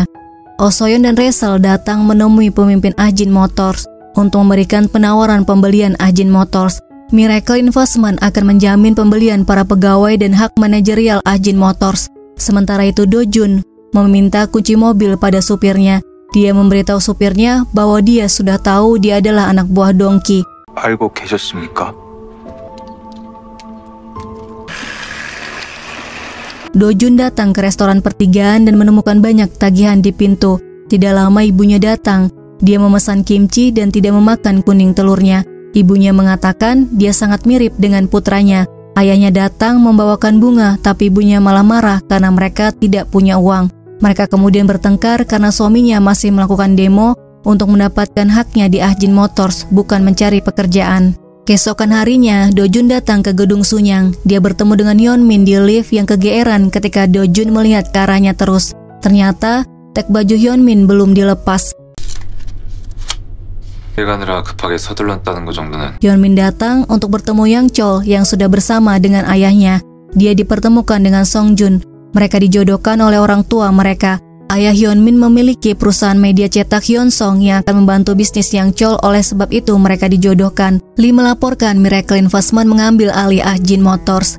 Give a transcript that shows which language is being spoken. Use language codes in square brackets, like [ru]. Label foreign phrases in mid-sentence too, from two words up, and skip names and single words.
[id] Oh So-yeon dan Rae-sel datang menemui pemimpin Ajin Motors untuk memberikan penawaran pembelian Ajin Motors. Miracle Investment akan menjamin pembelian para pegawai dan hak manajerial Ajin Motors. Sementara itu Do-jun meminta kunci mobil pada supirnya. Dia memberitahu supirnya bahwa dia sudah tahu dia adalah anak buah Dongki. [ko] 알고 계셨습니까? [id] Do-jun datang ke restoran pertigaan dan menemukan banyak tagihan di pintu. Tidak lama ibunya datang. Dia memesan kimchi dan tidak memakan kuning telurnya. Ibunya mengatakan dia sangat mirip dengan putranya. Ayahnya datang membawakan bunga, tapi ibunya malah marah karena mereka tidak punya uang. Mereka kemudian bertengkar karena suaminya masih melakukan demo untuk mendapatkan haknya di Ajin Motors, bukan mencari pekerjaan. Keesokan harinya, Do-jun datang ke gedung Sunyang. Dia bertemu dengan Hyun-min di lift yang kegeeran ketika Do-jun melihat ke arahnya terus. Ternyata, tag baju Hyun-min belum dilepas. [ko] 일 가느라 급하게 서둘렀다는 거 정도는. [id] Hyun-min datang untuk bertemu Yang Chol yang sudah bersama dengan ayahnya. Dia dipertemukan dengan Song-jun. Mereka dijodohkan oleh orang tua mereka. Ayah Hyun-min memiliki perusahaan media cetak Hyunsong yang akan membantu bisnis Yang Chol, oleh sebab itu mereka dijodohkan. Lee melaporkan Miracle Investment mengambil alih Ajin Motors.